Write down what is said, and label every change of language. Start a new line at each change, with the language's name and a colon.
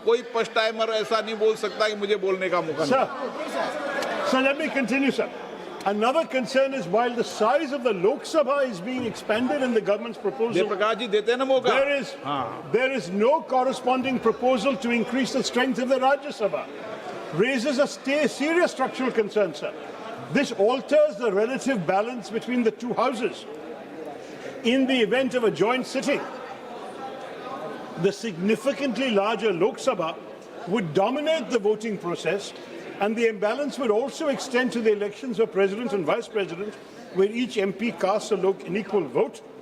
Hindi: कोई first timer ऐसा नहीं बोल सकता कि मुझे बोलने का मौका नहीं।
English: Sir, let me continue, sir. Another concern is while the size of the Lok Sabha is being expanded in the government's proposal,
Hindi: Prakash ji देते हैं ना मौका।
English: there is no corresponding proposal to increase the strength of the Rajya Sabha. Raises a serious structural concern, sir. This alters the relative balance between the two houses. In the event of a joint sitting, the significantly larger Lok Sabha would dominate the voting process, and the imbalance would also extend to the elections of president and vice president, where each MP casts an equal vote.